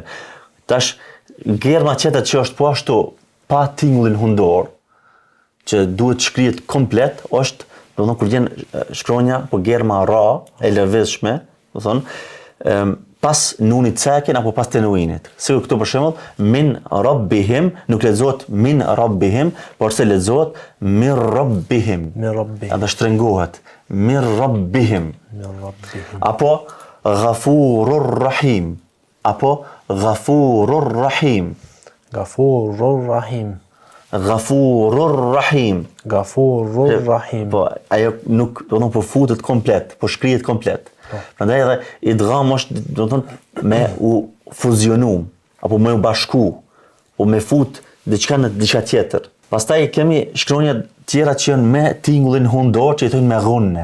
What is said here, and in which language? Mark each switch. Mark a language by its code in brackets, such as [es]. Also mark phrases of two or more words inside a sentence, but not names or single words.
[sq] Tash germa tjetër që është po ashtu pa tingullin hundor, që duhet shkrihet komplet, është do të thonë kur vjen shkronja apo germa ra e lëvizshme, do të thonë pas nunit sekin apo pas tenwinit. Sikur këtu për shembull [ar] من ربهم [sq] nuk lexohet [ar] من ربهم, [sq] por se lexohet [ar] من ربهم. من ربهم. [sq] Edhe shtrengohet [ar] من ربهم. من ربهم. Apo غفور رحيم. Apo غفور رحيم. غفور رحيم. غفور رحيم. غفور رحيم. [sq] Po ajo nuk do të po futet komplet, po shkrihet komplet. Prandaj edhe idgham është do të thonë me u fuzionu apo me u bashku, o me fut diçka në diçka tjetër. Pastaj kemi shkronja tjera që janë me tingullin hundor, që i thonë me ghunne.